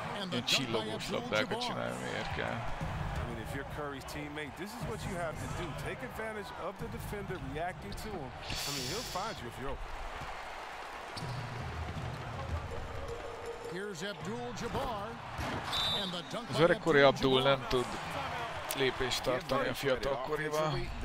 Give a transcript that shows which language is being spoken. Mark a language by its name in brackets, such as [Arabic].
[Hungarian] Ilyen csillogós labdákat csinálni, miért kell? [English] If you're Curry's teammate, this is what you have to do. Take advantage of the defender reacting to him. I mean, he'll find you if you're open. [Hungarian] Az öregkori Abdul nem tud lépést tartani a fiatalkorival.